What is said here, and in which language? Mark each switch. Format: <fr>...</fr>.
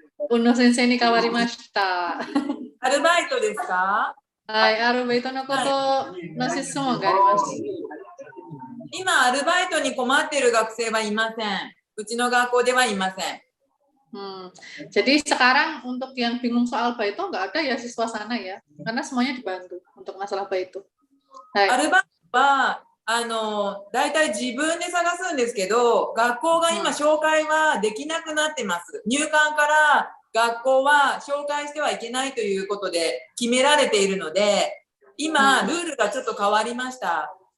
<ja>宇野先生に代わりました。アルバイトですか？はい、アルバイトのことの質問があります。今、アルバイトに困っている学生はいません。うちの学校ではいません。</ja> <id>Jadi sekarang untuk yang bingung soal baito nggak ada ya siswa sana ya, karena semuanya dibantu untuk masalah baito.</id> <ja>アルバイトはだいたい自分で探すんですけど、学校が今紹介はできなくなってます。入管から学校は紹介してはいけないということで決められているので、今ルールがちょっと変わりました。</ja>